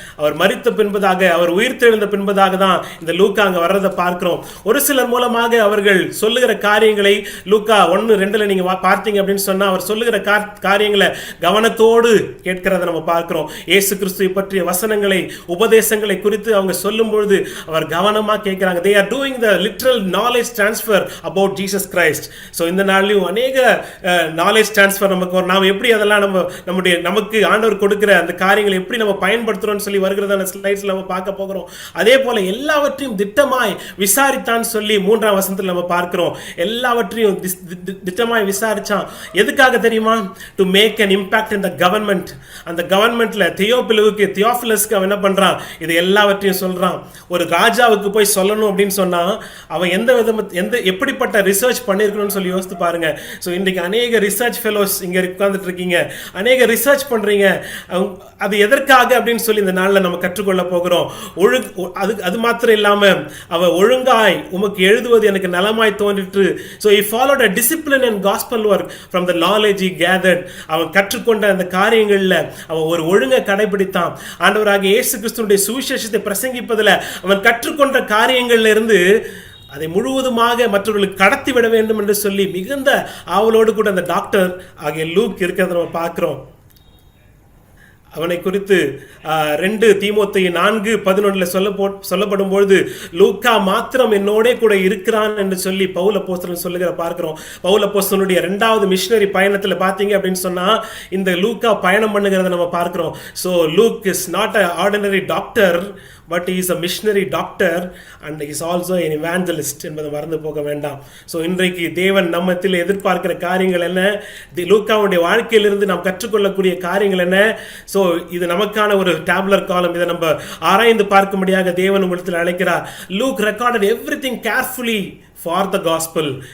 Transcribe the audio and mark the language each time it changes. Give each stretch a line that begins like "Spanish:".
Tamil: அவர் மரித்த பின்பதாக, அவர் உயிர்த்தெழுந்த பின்பதாக தான் இந்த லூக்கா அங்கே வர்றதை பார்க்கிறோம். ஒரு சிலர் மூலமாக அவர்கள் சொல்லுகிற காரியங்களை லூக்கா 1:2 நீங்க பார்த்தீங்க அப்படின்னு சொன்னா, அவர் சொல்லுகிற காரியங்களை கவனத்தோடு கேட்கிறத நம்ம பார்க்கிறோம். இயேசு கிறிஸ்துவை பற்றிய வசனங்களை, உபதேசங்களை குறித்து அவங்க சொல்லும் பொழுது அவர் கவனமா கேட்கிறாங்க.
English: they are doing the literal knowledge transfer about Jesus Christ.
Tamil: so இந்த நாளிலும் அநேக knowledge transfer நமக்கு நாம் எப்படி அதெல்லாம் நமக்கு ஆண்டவர் கொடுக்கிற அந்த காரியங்களை எப்படி நம்ம பயன்படுத்துறோம்னு சொல்லி வருகிறதான ஸ்லைட்ஸ்ல நம்ம பார்க்க போகிறோம். அதே போல எல்லாவற்றையும் திட்டமாய் விசாரித்தான் சொல்லி 3ஆம் வசனத்தில் நம்ம பார்க்கிறோம். எல்லாவற்றையும் திட்டமாய் விசாரிச்சான். எதுக்காக தெரியுமா?
English: To make an impact in the government.
Tamil: அந்த கவர்மெண்ட்ல தியோபிலஸ்க்கு அவன் என்ன பண்றான்? இது எல்லாவற்றையும் சொல்றான். ஒரு ராஜாவுக்கு போய் சொல்லணும் அப்படின்னு சொன்னா அவன் எப்படிப்பட்ட ரிசர்ச் பண்ணிருக்கணும்னு சொல்லி யோசித்து பாருங்க. ஸோ இன்றைக்கு அநேக ரிசர்ச் ஃபெலோஸ் இங்க உட்கார்ந்துட்டு இருக்கீங்க, அநேக ரிசர்ச் பண்றீங்க. அது எதற்காக அப்படின்னு சொல்லி இந்த நாளில் நம்ம கற்றுக்கொள்ள போகிறோம். அது மாத்திரம் இல்லாம அவ ஒழுங்காய் உமக்கு எழுதுவது எனக்கு நலமாய் தோன்றிற்று.
English: So he followed a discipline and gospel work from the knowledge he gathered.
Tamil: அவன் கற்றுக்கொண்ட அந்த காரியங்கள்ல அவன் ஒரு ஒழுங்கை கடைபிடித்தான். ஆண்டவராகிய இயேசு கிறிஸ்துவினுடைய சுவிசேஷத்தை பிரசங்கிப்பதில் அவன் கற்றுக்கொண்ட காரியங்கள்ல இருந்து அதை முழுவதுமாக மற்றவர்களுக்கு கடத்தி விட வேண்டும் என்று சொல்லி மிகுந்த ஆவலோடு கூட அந்த டாக்டர் ஆகிய லூக் இருக்கிறத நம்ம பார்க்கிறோம். அவனை குறித்து 2 தீமோத்தேயு 4:11 சொல்லப்படும் பொழுது லூக்கா மாத்திரம் என்னோட கூட இருக்கிறான் என்று சொல்லி பவுல் அப்போஸ்தலன் சொல்லுகிற பார்க்கிறோம். பவுல் அப்போஸ்தலனுடைய 2வது மிஷனரி பயணத்தில் பார்த்தீங்க அப்படின்னு சொன்னா இந்த லூக்கா பயணம் பண்ணுகிறத நம்ம பார்க்கிறோம்.
English: so Luke is not a ordinary doctor, but he is a missionary doctor and he is also an evangelist
Tamil: என்பதை மறந்து போக வேண்டாம். ஸோ இன்றைக்கு தேவன் நம்மத்தில் எதிர்பார்க்கிற காரியங்கள் என்ன, லூக்காவுடைய வாழ்க்கையிலிருந்து நாம் கற்றுக்கொள்ளக்கூடிய காரியங்கள் என்ன. ஸோ இது நமக்கான ஒரு டேபுலர் காலம். இதை நம்ம ஆராய்ந்து பார்க்கும்படியாக தேவன் உங்களிடத்தில் அழைக்கிறார்.
English: Luke recorded everything carefully for the gospel.